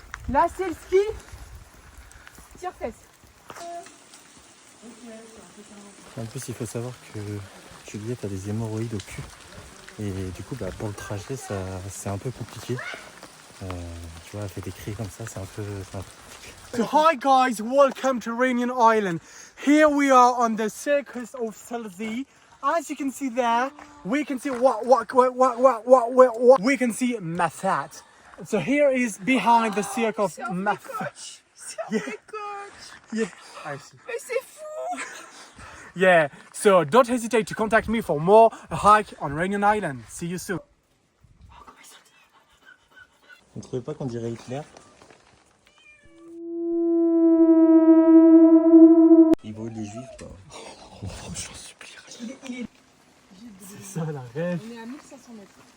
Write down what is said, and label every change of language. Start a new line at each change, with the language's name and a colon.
French: Là c'est le ski. Tire-fesse. En plus il faut savoir que Juliette a des hémorroïdes au cul. Et du coup pour le trajet c'est un peu compliqué. Tu vois, elle fait des cris comme ça, c'est un peu...
English: So hi guys, welcome to Réunion Island. Here we are on the circus of Salzee. As you can see there, we can see we can see Mathat. So here is behind the circus of Mathat. Yeah. Yeah. I see.
French: Mais c'est fou!
English: Yeah. So don't hesitate to contact me for more hike on Réunion Island. See you soon.
French: Vous ne trouvez pas qu'on dirait Hitler? Il brûle les juifs quoi. Oh, j'en supplie. C'est ça la rêve. On est à 1500 mètres.